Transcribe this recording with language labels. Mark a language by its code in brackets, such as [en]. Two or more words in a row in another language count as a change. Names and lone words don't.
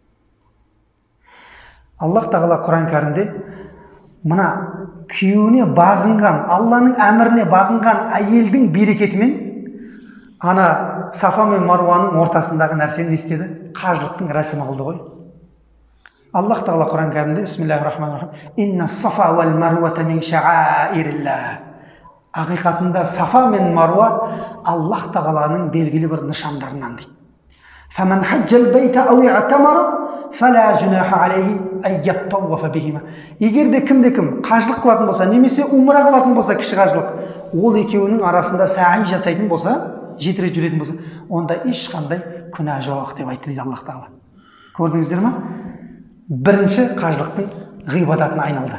[kk] Аллах тағала Құран кәрімде мына күйеуіне бағынған, Алланың әміріне бағынған әйелдің берекетімен ана Сафа мен Маруаның ортасындағы нәрсені не істеді? Қажылықтың рәсімі қылды ғой. Аллах тағала Құран кәрімде [ar] بسم الله الرحمن الرحيم، إن الصفا والمروة من شعائر الله. [kk] Ақиқатында Сафа мен Маруа Аллах тағаланың белгілі бір нышандарынан дейді. [ar] فمن حج البيت أو اعتمر فلا جناح عليه أن يطوف بهما. [kk] Егер де кім қажылық қылатын болса, немесе умра қылатын болса, кіші қажылық, ол екеуінің арасында саи жасайтын болса, 7 рет жүретін болса, онда ешқандай күнә жоқ деп айтты дейді Аллах тағала. Көрдіңіздер ме? Бірінші қажылықтың ғибадатына айналды.